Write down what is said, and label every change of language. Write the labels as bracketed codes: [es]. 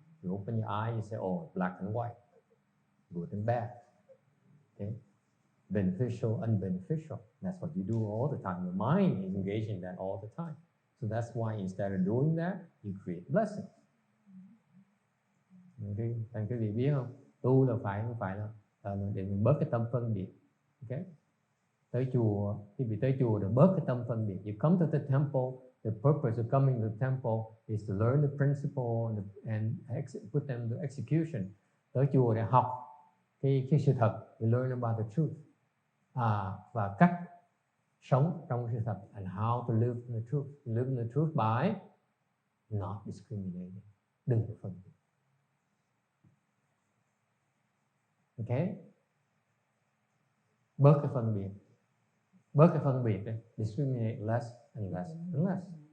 [en] You open your eye, you say, oh, black and white, good and bad. Okay? Beneficial, unbeneficial. That's what you do all the time. Your mind is engaged in that all the time. So that's why instead of doing that, you create blessings. [vi] Okay? Thành quý vị biết không? Tu là không phải là để mình bớt cái tâm phân biệt. Okay? Tới chùa, khi bị tới chùa để bớt cái tâm phân biệt. [en] You come to the temple, the purpose of coming to the temple is to learn the principle and put them to execution. [vi] Tới chùa để học cái sự thật, [en] you learn about the truth. [vi] Và cách sống trong sự thật, [en] and how to live in the truth. You live in the truth by not discriminating. [vi] Đừng có phân biệt. [en] Okay? [vi] Bớt cái phân biệt đi. [en] Discriminate less and less and less.